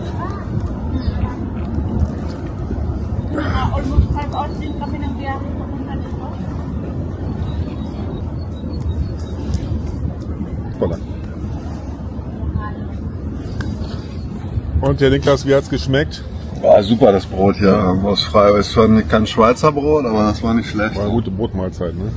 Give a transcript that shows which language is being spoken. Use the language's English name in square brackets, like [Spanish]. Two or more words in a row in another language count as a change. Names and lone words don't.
[English] Almost 5 hours [Filipino] din kami ng biyahe papunta dito. [German] Voller. Und der Niklas, wie hat's geschmeckt? War super, das Brot hier aus Freiburg. Ist zwar kein Schweizer Brot, aber das war nicht schlecht. War eine gute Brotmahlzeit, ne?